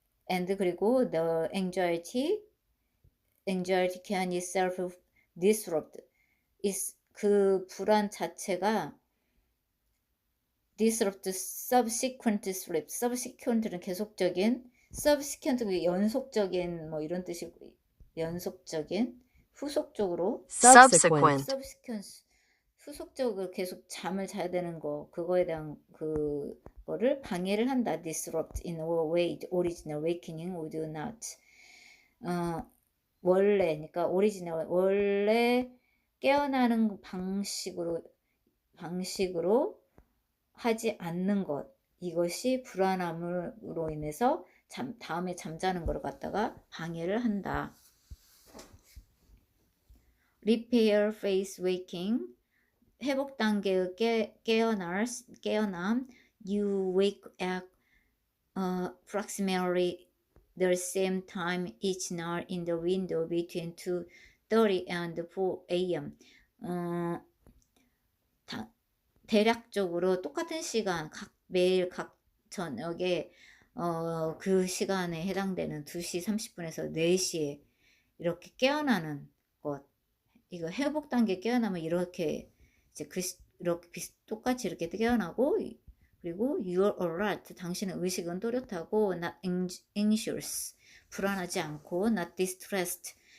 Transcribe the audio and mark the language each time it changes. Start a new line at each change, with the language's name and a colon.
English: and
Korean: 그리고
English: the anxiety can itself disrupt
Korean: 그 불안 자체가
English: disrupt subsequent sleep.
Korean: subsequent는 계속적인, subsequent는 연속적인 뭐 이런 뜻이고 연속적인, 후속적으로
English: Subsequent.
Korean: subsequent 후속적으로 계속 잠을 자야 되는 거 그거에 대한 그거를 방해를 한다.
English: disrupt in a way original awakening would not.
Korean: 그러니까 original 원래 깨어나는 방식으로 하지 않는 것 이것이 불안함으로 인해서 다음에 잠자는 걸 갖다가 방해를 한다.
English: repair phase waking
Korean: 회복 단계의 깨어남
English: you wake at approximately the same time each night in the window between 2:30 and 4 a.m.
Korean: 대략적으로 똑같은 시간, 매일 각 저녁에 그 시간에 해당되는 2시 30분에서 4시에 이렇게 깨어나는 것. 이거 회복 단계 깨어나면 이렇게 이제 이렇게 똑같이 이렇게 깨어나고, 그리고
English: you're alert,
Korean: 당신의 의식은 또렷하고,
English: not anxious,
Korean: 불안하지 않고,
English: not distressed,